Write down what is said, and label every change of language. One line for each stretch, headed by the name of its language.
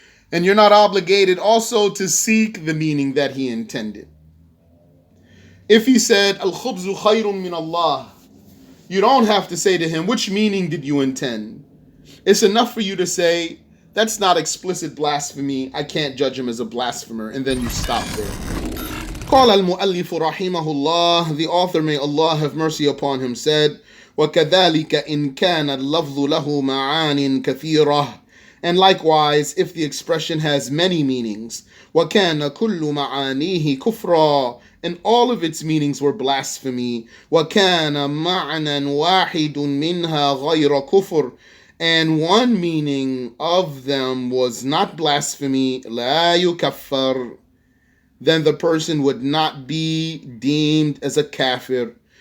English: And you're not obligated also to seek the meaning that he intended. If he said,
Arabic: Al-khubzu khayrun min Allah,
English: you don't have to say to him, which meaning did you intend? It's enough for you to say, that's not explicit blasphemy, I can't judge him as a blasphemer, and then you stop there.
Arabic: قال المؤلف رحمه الله,
English: the author, may Allah have mercy upon him, said,
Arabic: وَكَذَلِكَ إِنْ كَانَ اللَّفْظُ لَهُ مَعَانٍ كَثِيرَةٍ.
English: And likewise, if the expression has many meanings,
Arabic: وَكَانَ كُلُّ مَعَانِيهِ كُفْرًا,
English: and all of its meanings were blasphemy,
Arabic: وَكَانَ مَعْنًا وَاحِدٌ مِنْهَا غَيْرَ كُفْرٍ,
English: and one meaning of them was not blasphemy,
Arabic: لَا يُكَفَّرْ,
English: then the person would not be deemed as a kafir.